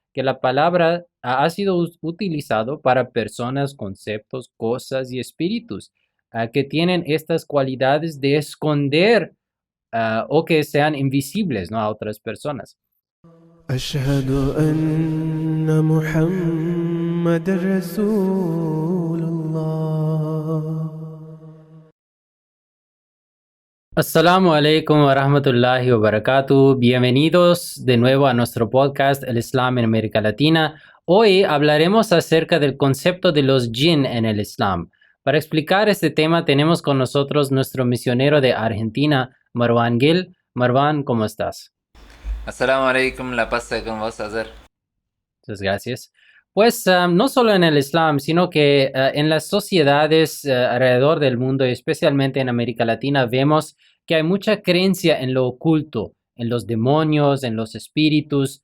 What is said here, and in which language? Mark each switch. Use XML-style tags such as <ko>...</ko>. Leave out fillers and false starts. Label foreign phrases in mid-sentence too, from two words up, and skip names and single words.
<es>que la palabra ha sido utilizado para personas, conceptos, cosas y espíritus que tienen estas cualidades de esconder o que sean invisibles, ¿no? A otras personas.</es> <ar>أشهد أن محمد رسول الله. السلام عليكم ورحمة الله وبركاته.</ar> <es>Bienvenidos de nuevo a nuestro podcast El Islam en América Latina. Hoy hablaremos acerca del concepto de los jinn en el Islam. Para explicar este tema tenemos con nosotros nuestro misionero de Argentina, Marwan Gil. Marwan, ¿cómo estás?</es> <ar>السلام عليكم,</ar> <es>la paz sea con vos, Azer. Muchas gracias. Pues no solo en el Islam, sino que en las sociedades alrededor del mundo, y especialmente en América Latina, vemos que hay mucha creencia en lo oculto, en los demonios, en los espíritus.</es>